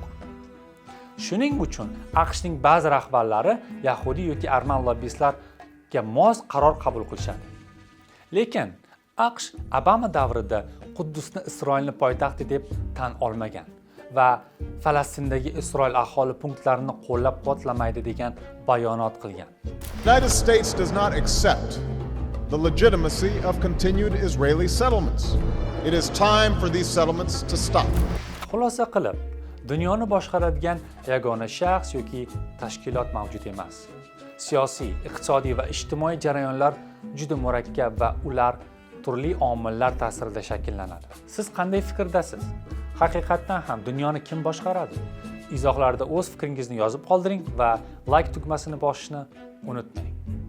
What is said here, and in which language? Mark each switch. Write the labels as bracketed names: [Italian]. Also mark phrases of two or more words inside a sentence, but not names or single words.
[Uzbek] Shuning uchun AQShning ba'zi rahbarlari yahudiy yoki arman lobbistlarga mos qaror qabul qilishadi. Lekin AQSh Obama davrida Quddusni Isroilning poytaxti deb tan olmagan va Falastindagi Isroil aholi punktlarini qo'llab-quvvatlamaydi degan bayonot qilgan. [English] United States does not accept the legitimacy of continued Israeli settlements. It is time for these settlements to stop. [Uzbek] Xulosa qilib, dunyoni boshqaradigan yagona shaxs yoki tashkilot mavjud emas. Siyosiy, iqtisodiy va ijtimoiy jarayonlar juda murakkab va ular turli omillar ta'sirida shakllanadi. Siz qanday fikrdasiz? Haqiqatdan ham dunyoni kim boshqaradi? Izohlarda o'z fikringizni yozib qoldiring va like tugmasini bosishni unutmang.